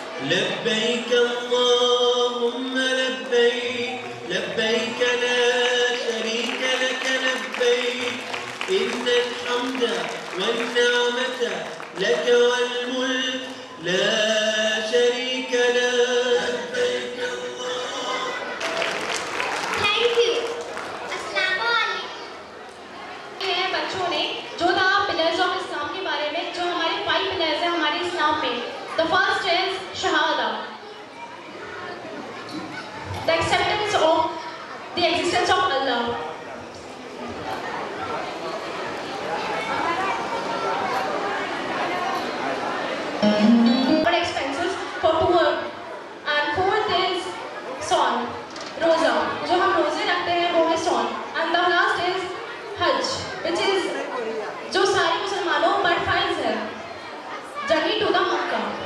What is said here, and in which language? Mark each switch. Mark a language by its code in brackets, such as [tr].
[ar] لبيك اللهم لبيك لبيك لا شريك لك لبيك إن الحمد والنعمة لك والملك لا شريك لك لبيك اللهم. [en] Thank you. अस्सलामुअलैकुम। [hi] ये है बच्चों ने जो था पिलर्स ऑफ इस्लाम के बारे में, जो हमारे 5 पिलर्स हैं हमारे इस्लाम में। [en] The first is shahada, the acceptance of the existence of Allah. For expenses for poor, and fourth is sawn, roza, [hi] जो हम रोजे रखते हैं वो है [en] sawn, and the last is hajj, which is [hi] जो सारे मुसलमानों पर फर्ज है, [en] journey to the Makkah.